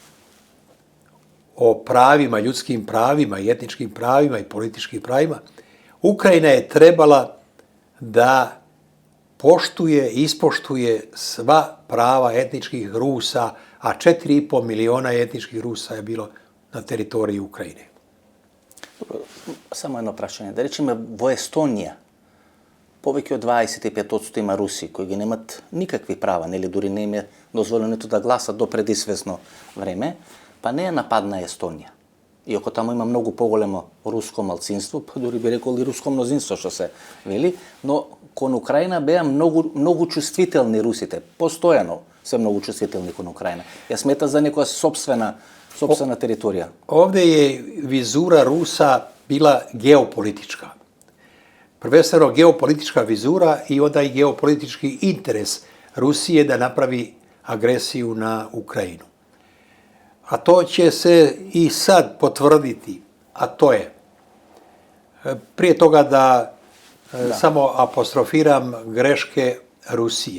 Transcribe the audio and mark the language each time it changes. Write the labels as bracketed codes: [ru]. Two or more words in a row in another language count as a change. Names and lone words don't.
[sr] o pravima, ljudskim pravima i etničkim pravima i političkim pravima, Ukrajina je trebala da poštuje i ispoštuje sva prava etničkih Rusa, a 4,5 miliona etničkih Rusa je bilo na teritoriji Ukrajine. [mk] Само едно прашање. Да речеме, во Естонија, повеќе од 25% има руси, кои ги немат никакви права, нели дури не им е дозволено да гласат до предизвестно време, па не е нападна Естонија. Иако таму има многу поголемо руско малцинство, па дури би рекол и руско мнозинство, што се вели, но кон Украина беа многу чувствителни русите. Постојано се многу чувствителни кон Украина. Ја смета за некоја собствена teritorija. [sr] Ovdje je vizura Rusa bila geopolitička. Prvenstveno geopolitička vizura i onda i geopolitički interes Rusije da napravi agresiju na Ukrajinu. A to će se i sad potvrditi, a to je, prije toga da samo apostrofiram greške Rusije.